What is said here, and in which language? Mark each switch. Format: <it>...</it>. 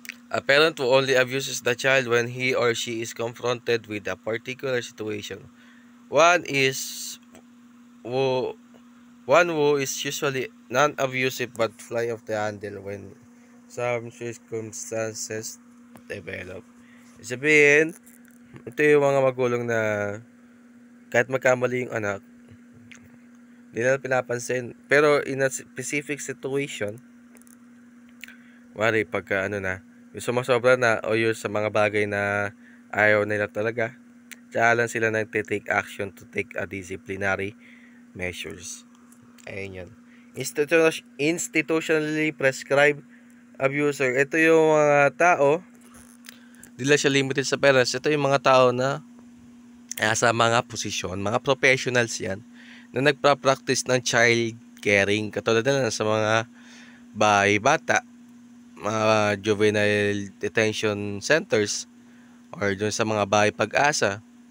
<en>A parent who only abuses the child when he or she is confronted with a particular situation. One who is usually non-abusive but fly off the handle when some circumstances develop.</en> <tl>Sabihin, ito yung mga magulang na kahit magkamali yung anak, hindi nila pinapansin. Pero in a specific situation, wari pagka yung sumasobra na o yung sa mga bagay na ayaw nila talaga, tsaka lang sila nagtitake action</tl> <en>to take a disciplinary measures.</en> <tl>Ayun yun.</tl> <en>Institutionally prescribed abuser.</en> <tl>Ito yung mga tao, di lang siya limited sa parents. Ito yung mga tao na sa mga posisyon, mga professionals yan, na nagpa-practice ng child caring. Katulad na sa mga bahay bata, mga juvenile detention centers, or dun sa mga bahay pag-asa.</tl>